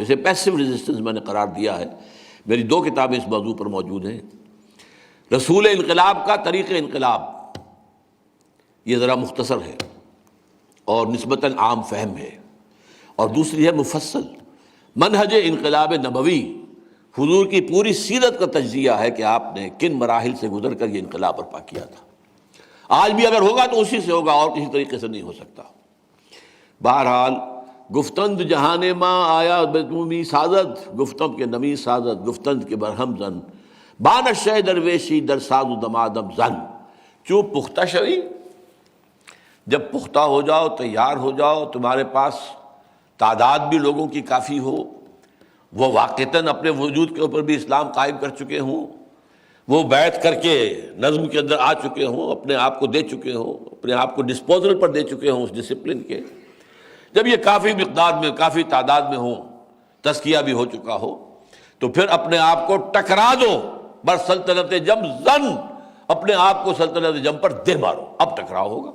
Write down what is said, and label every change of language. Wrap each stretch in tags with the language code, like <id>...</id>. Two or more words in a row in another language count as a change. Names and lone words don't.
<ur>اسے</ur> <en>passive resistance</en> <ur>میں نے قرار دیا ہے۔ میری 2 کتابیں اس موضوع پر موجود ہیں، رسول انقلاب کا طریق انقلاب، یہ ذرا مختصر ہے اور نسبتاً عام فہم ہے، اور دوسری ہے مفصل منہج انقلاب نبوی، حضور کی پوری سیرت کا تجزیہ ہے کہ آپ نے کن مراحل سے گزر کر یہ انقلاب برپا کیا تھا۔ آج بھی اگر ہوگا تو اسی سے ہوگا، اور کسی طریقے سے نہیں ہو سکتا۔</ur> <fa>بہرحال گفتند جہان ماں آیا بدومی سازد، گفتم کے نمی سازد، گفتند کے برہم زن، بانشہ درویشی در ساز و دمادم زن۔ چوں پختہ شوی،</fa> <ur>جب پختہ ہو جاؤ، تیار ہو جاؤ، تمہارے پاس تعداد بھی لوگوں کی کافی ہو، وہ واقعتاً اپنے وجود کے اوپر بھی اسلام قائم کر چکے ہوں، وہ بیعت کر کے نظم کے اندر آ چکے ہوں، اپنے آپ کو دے چکے ہوں، اپنے آپ کو ڈسپوزل پر دے چکے ہوں اس ڈسپلن کے، جب یہ کافی مقدار میں، کافی تعداد میں ہوں، تزکیہ بھی ہو چکا ہو، تو پھر اپنے آپ کو ٹکرا دو</ur> <fa>بر سلطنت جم زن،</fa> <ur>اپنے آپ کو سلطنت جم پر دے مارو، اب ٹکراؤ ہوگا۔</ur>